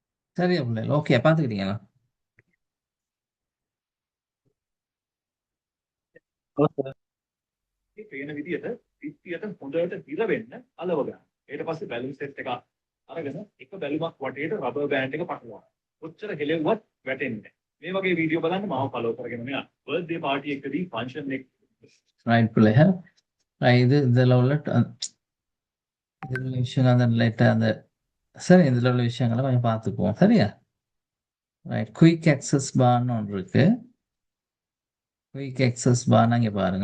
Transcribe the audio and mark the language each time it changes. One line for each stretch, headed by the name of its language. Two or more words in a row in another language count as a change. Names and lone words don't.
Tamil: சரியா பிள்ளைகள்? ஓகே, பார்த்துக்கிட்டீங்களா?
Sinhala: මේ පේන විදිහට පිටියට හොඳට හිර වෙන්න අලව ගන්න. ඊට පස්සේ බැලුම් සෙට් එක අරගෙන එක බැලුමක් වටේට රබර් බෑන්ඩ් එක පටලවන්න. කොච්චර හෙලෙව්වත් වැටෙන්නේ නැහැ. මේ වගේ වීඩියෝ බලන්න මාව ෆලෝ කරගෙන මෙයා
English: birthday party
Sinhala: එකදී ෆන්ක්ෂන් එක
Tamil: ரைட் பிள்ளைகள். இது இதில் உள்ள இதில் உள்ள விஷயங்கள் அந்த லைட்டாக அந்த சரி இதில் உள்ள விஷயங்களை கொஞ்சம் பார்த்துக்குவோம். சரியா? ரைட்.
English: quick access bar
Tamil: ஒன்று இருக்கு.
English: quick access bar
Tamil: இங்கே பாருங்க.